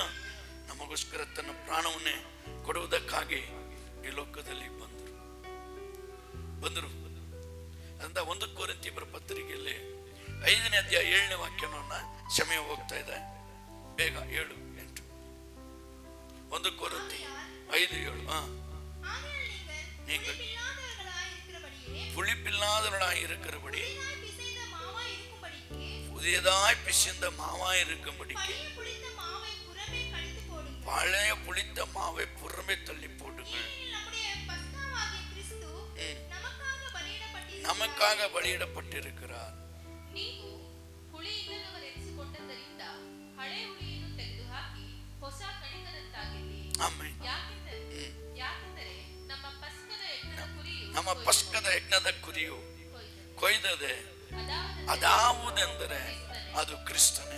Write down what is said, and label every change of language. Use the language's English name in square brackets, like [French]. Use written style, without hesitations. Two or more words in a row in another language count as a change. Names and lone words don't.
[Kannada] ನಮಗೋಸ್ಕರ ತನ್ನ ಪ್ರಾಣವನ್ನೇ ಕೊಡುವುದಕ್ಕಾಗಿ ಈ ಲೋಕದಲ್ಲಿ ಬಂದರು. ಅಂತ 1 ಕೊರಿಂಥಿಯರ ಪತ್ರಿಕೆಯಲ್ಲಿ 5ನೇ ಅಧ್ಯಾಯ 7ನೇ ವಾಕ್ಯವನ್ನ, ಸಮಯ ಹೋಗ್ತಾ ಇದೆ, ಬೇಗ 7-8. 1 ಕೊರಿಂಥಿ 5:7. [Tamil] நீங்கள் புளிப்பில்லாதவர்களாய் இருக்கிறபடி, புதியதாய் பிசைந்த மாவாய் இருக்கும்படிக்கு பழைய புளித்த மாவை புறமே தள்ளி போடுங்கள். நமக்காக பலியிடப்பட்டிருக்கிறார். [Kannada] ನಮ್ಮ ಪಸ್ಕದ ಯಜ್ಞದ ಕುರಿಯು ಕೊಯ್ದದೆ ಅದಾವುದೆಂದರೆ ಅದು ಕ್ರಿಸ್ತನೇ.